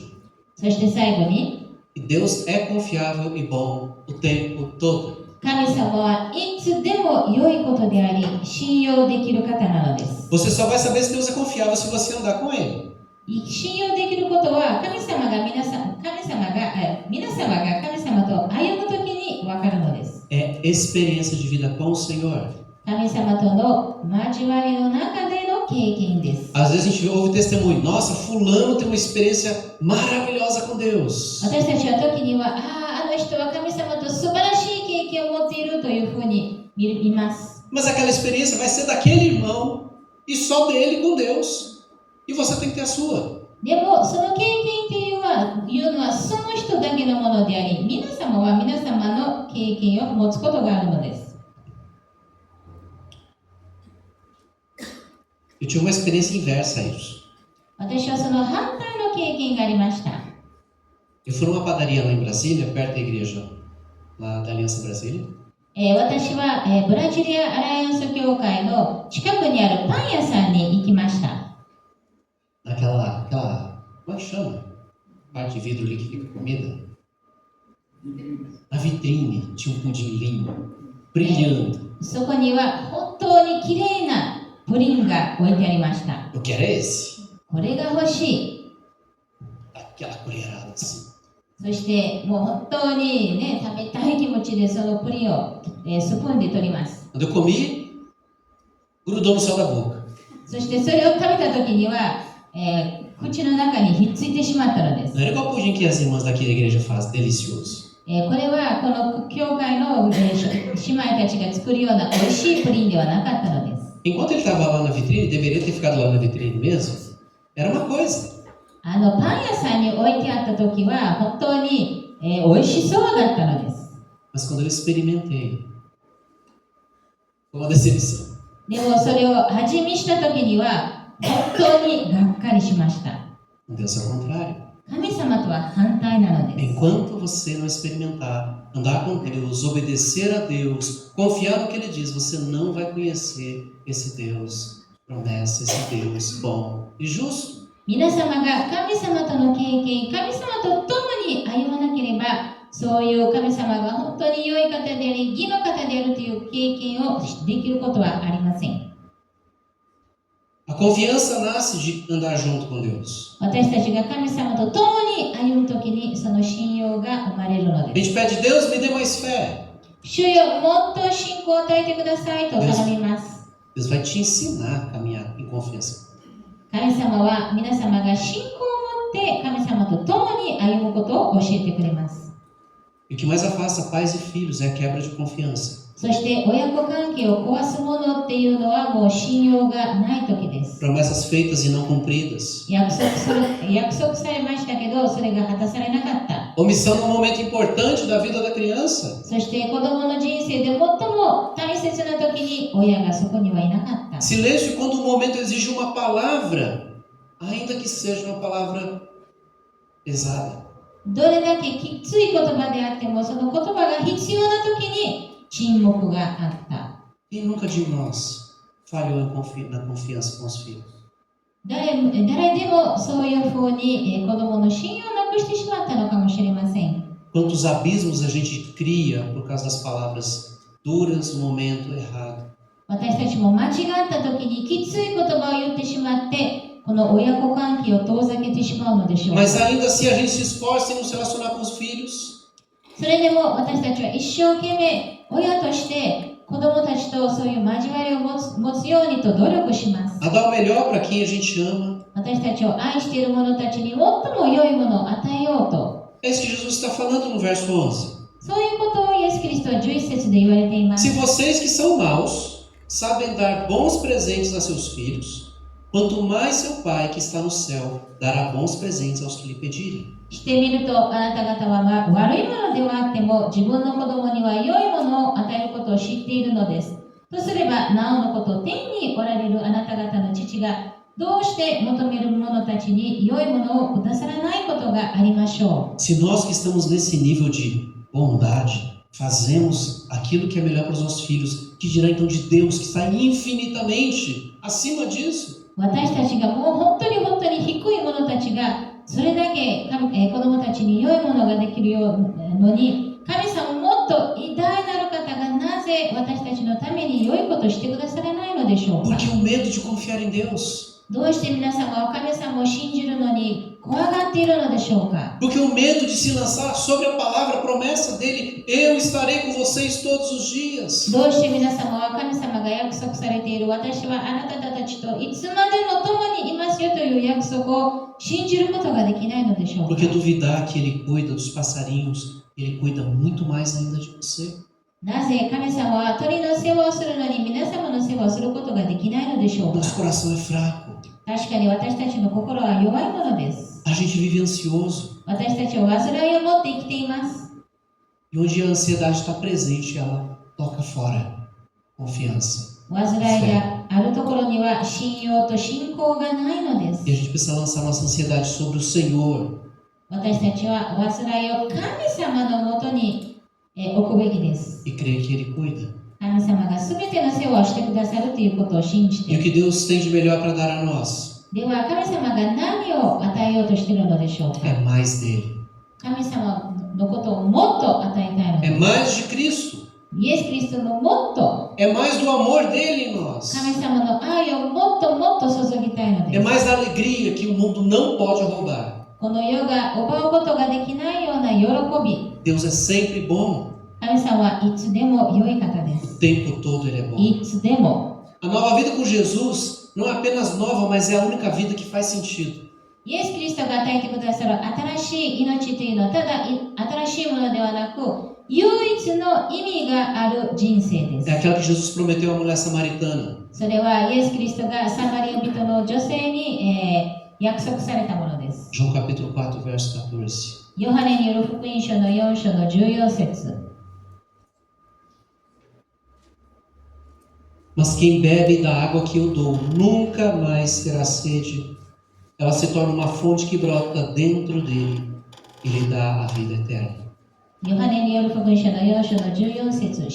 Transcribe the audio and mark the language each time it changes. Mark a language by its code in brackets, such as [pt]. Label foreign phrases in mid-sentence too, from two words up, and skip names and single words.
[ja] そして最後に、 [pt] que Deus é confiável e bom o tempo todo. [ja] 神様はいつでも良いことであり、信用できる方なのです。 [pt] Você só vai saber se Deus é confiável se você andar com Ele. [ja] 信用できることは皆様が神様と歩むときに分かるのです。 [pt] É experiência de vida com o Senhor. [ja] 神様との交わりの中での経験です。 [pt] Às vezes a gente ouve testemunho: nossa, fulano tem uma experiência maravilhosa com Deus. [ja] 私たちは時には、あの人は神様と素晴らしい経験を持っているというふうに見ます。 [pt] Mas aquela experiência vai ser daquele irmão e só dele com Deus. E você tem que ter a sua. [ja] でも、その経験っていうのはその人だけのものであり、皆様は皆様の経験を持つことがあるのです。 [pt] Eu tive uma experiência inversa a isso. [ja] 私はその反対の経験がありました。 [pt] Eu fui numa padaria lá em Brasília, perto da igreja lá da Aliança Brasília. 私は、ブラジリアアライアンス教会の近くにあるパン屋さんに行きました。 Naquela, como é que chama? Parte de vidro ali que fica comida. Na vitrine tinha um pudim lindo, brilhando. [ja] そこには本当に綺麗なプリンが置いてありました。 [pt] Eu quero esse. [ja] これが欲しい。 [pt] Aquela colherada assim. [ja] そしてもう本当にね、食べたい気持ちでそのプリンを、スプーンで取ります。 [pt] Quando eu comi, grudou no céu da boca. [ja] そしてそれを食べた時には、口の中にひっついてしまったのです。 [pt] Não era igual o pudim que as irmãs daqui da igreja fazem, delicioso. [ja] これはこの教会の、姉妹たちが作るような美味しいプリンではなかったのです。 [pt] Enquanto ele estava lá na vitrine, deveria ter ficado lá na vitrine mesmo. Era uma coisa. [ja] パン屋さんに置いてあった時は本当に、美味しそうだったのです。 [pt] Mas quando eu experimentei, foi uma decepção. [ja] でもそれを味見した時には本当にがっかりしました。 [pt] Com Deus é o contrário. [ja] 神様とは反対なのです。 [pt] Enquanto você não experimentar, andar com Deus, obedecer a Deus, confiar no que Ele diz, você não vai conhecer esse Deus promessa, esse Deus bom e justo. [ja] 皆様が神様との経験、神様と共に歩まなければ、そういう神様が本当に良い方であり、義の方であるという経験をできることはありません。 [pt] A confiança nasce de andar junto com Deus. [ja] 私たちが神様と共に歩むときにその信用が生まれるの [pt] A [ja] で [pt] gente [ja] す。 [pt] pede, Deus, me dê mais fé. [ja] 主よ、もっと信仰を与えてくださいと頼みます。 [pt] Deus vai te ensinar a caminhar em confiança. [ja] 神様は皆様が信仰を持って神様と共に歩むことを教えてくれます。 [pt] E o que mais afasta pais e filhos é a quebra de confiança. [ja] そして親子関係を壊すものっていうのはもう信用がない時です。 [pt] Promessas feitas e não cumpridas. [ja] 約束されましたけど、それが果たされなかった。 [pt] Omissão num momento importante da vida da criança. [ja] そして子供の人生で最も大切な時に親がそこにはいなかった。 [pt] Silêncio quando o momento exige uma palavra, ainda que seja uma palavra pesada. [ja] どれだけきつい言葉であっても、その言葉が必要な時に沈黙があった。 [pt] Quem nunca de nós falhou na confiança com os filhos? [ja] 誰でもそういうふうに子供の信用をなくしてしまったのかもしれません。 [pt] Quantos abismos a gente cria por causa das palavras duras no momento errado. [ja] 私たちも間違った時にきつい言葉を言ってしまって、 この親子関係を遠ざけてしまうのでしょうか。 [pt] Mas ainda assim a gente se esforça em nos relacionar com os filhos. [ja] それでも私たちは一生懸命親として子供たちとそういう交わりを持つようにと努力します。 [pt] A dar o melhor para quem a gente ama. [ja] 私たちを愛している者たちに最も良いものを与えようと。 [pt] É isso que Jesus está falando no verso 11. [ja] そういうことをイエス・キリストは11節で言われています。 [pt] Se vocês que são maus sabem dar bons presentes a seus filhos, quanto mais seu Pai que está no céu dará bons presentes aos que lhe pedirem. [ja] してみると、あなた方は悪いものではあっても自分の子供には良いものを与えることを知っているのです。とすれば、なおのこと天におられるあなた方の父がどうして求める者たちに良いものをくださらないことがありましょう。 [pt] Se nós que estamos nesse nível de bondade fazemos aquilo que é melhor para os nossos filhos, que dirá então de Deus que está infinitamente acima disso? [ja] 私たちがもう本当に低い者たちがそれだけ子供たちに良いものができるようのに、神様もっと偉大なる方がなぜ私たちのために良いことをしてくださらないのでしょうか。 [pt] Porque o medo de confiar em Deus. [ja] どうして皆様は神様を信じるのに怖がっているのでしょうか。 [pt] Porque o medo de se lançar sobre a palavra, a promessa dele, eu estarei com vocês todos os dias. [ja] どうして皆様は神様が約束されている私はあなたたちといつまでも共にいますよという約束を信じることができないのでしょうか。 [pt] Porque duvidar que ele cuida dos passarinhos, ele cuida muito mais ainda de você. [ja] なぜ神様は鳥の世話をするのに皆様の世話をすることができないのでしょうか。 [pt] Nosso coração é fraco. [ja] 確かに私たちの心は弱いものです。 [pt] A gente vive ansioso. [ja] 私たちは煩いを持って生きています。 [pt] E onde a ansiedade está presente, ela toca fora. Confiança. [ja] 煩いがあるところには信用と信仰がないのです。 [pt] E a gente precisa lançar nossa ansiedade sobre o Senhor. [ja] 私たちは煩いを神様のもとに置くべきです。 [pt] E crer que ele cuida. [ja] 神様が全ての世話をしてくださるということを信じ [pt] E o [ja] て。 [pt] que Deus tem de melhor para dar a nós [ja] では神様が何を与えようとしているのでしょうか。 [pt] é mais dele. [ja] 神様のことをもっと与えたいの [pt] É [ja] で [pt] mais de Cristo. [ja] す。イエス・キリストのもっと [pt] É mais do amor dele em nós. [ja] 神様の愛をもっと注ぎたいの [pt] É [ja] です。 [pt] mais da alegria que o mundo não pode roubar. [ja] この世が奪うことができないような喜び。 [pt] Deus é sempre bom. [ja] 神様はいつでも良い方です。 [pt] O tempo todo ele é bom. [ja] いつでも。 [pt] A nova vida com Jesus não é apenas nova, mas é a única vida que faz sentido. [ja] イエス・キリストが与えてくださる新しい命というのはただ新しいものではなく唯一の意味がある人生で [pt] É [ja] す。 [pt] aquela que Jesus prometeu à mulher samaritana. [ja] それはイエス・キリストがサマリア人の女性に、約束されたものです。 [pt] João capítulo 4, verso 14. [ja] ヨハネによる福音書の4章の14節。 [pt] Mas quem bebe da água que eu dou nunca mais terá sede. Ela se torna uma fonte que brota dentro dele e lhe dá a vida eterna. [ja] ヨハネによる福音書の4章の14節。